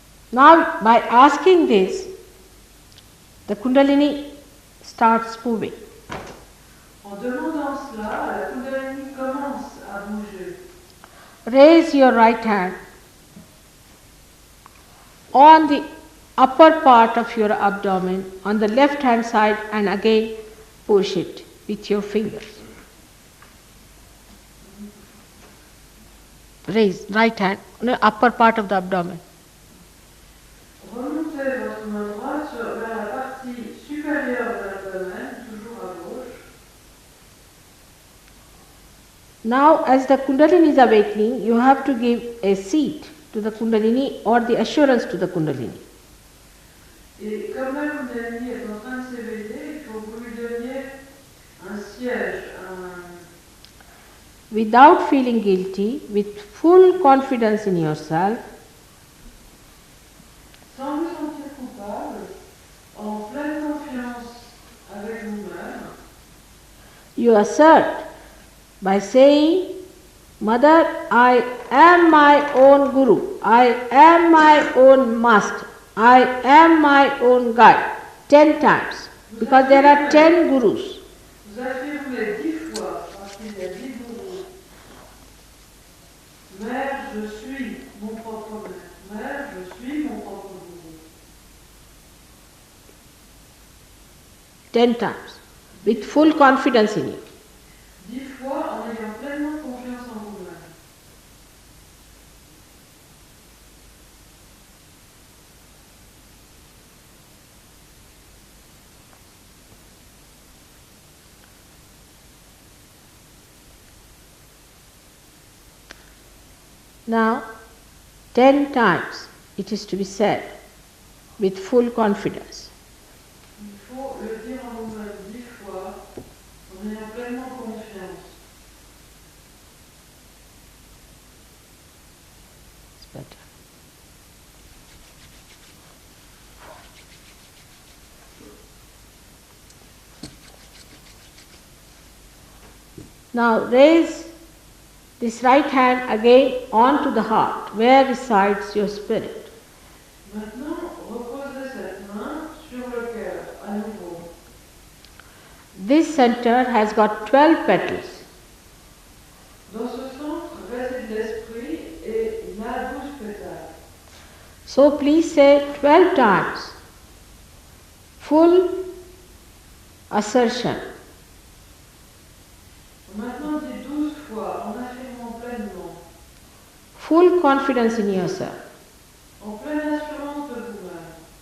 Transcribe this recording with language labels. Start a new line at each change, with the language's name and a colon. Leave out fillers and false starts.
English: Now, by asking this, the Kundalini starts moving.
French: En demandant cela, la Kundalini commence à bouger.
English: Raise your right hand on the upper part of your abdomen, on the left hand side, and again push it with your fingers. Raise right hand on the upper part of the abdomen.
French: Remontez votre main droite vers la partie supérieure de l'abdomen, toujours à gauche.
English: Now, as the Kundalini is awakening, you have to give a seat to the Kundalini or the assurance to the Kundalini.
French: Et comme la Kundalini est en train de s'éveiller, il faut que vous lui donniez un siège,
English: Without feeling guilty, with full confidence in yourself,
French: sans vous sentir coupable, en pleine confiance avec vous-même.
English: you assert by saying, Mother, I am my own Guru, I am my own Master, I am my own guide, 10 times, because there are 10 Gurus.
French: Vous affirmez 10 fois, parce qu'il y a 10 gourous. Mère, je suis mon propre maître. Mère, je suis mon propre gourou.
English: 10 times, with full confidence in you.
French: 10 fois en ayant pleinement confiance en vous-même.
English: Now, 10 times it is to be said with full confidence.
French: Il faut le dire en vous-même 10 fois en ayant pleinement confiance.
English: It's better. Now raise this right hand again onto the heart, where resides your spirit.
French: Maintenant, reposez cette main sur le cœur, à nouveau.
English: This center has got 12 petals.
French: Dans ce centre réside l'esprit et il a 12 pétales.
English: So please say 12 times, full assertion.
French: Maintenant, dis 12 fois en affirmant pleinement,
English: Full confidence in yourself.
French: en pleine assurance de vous-même.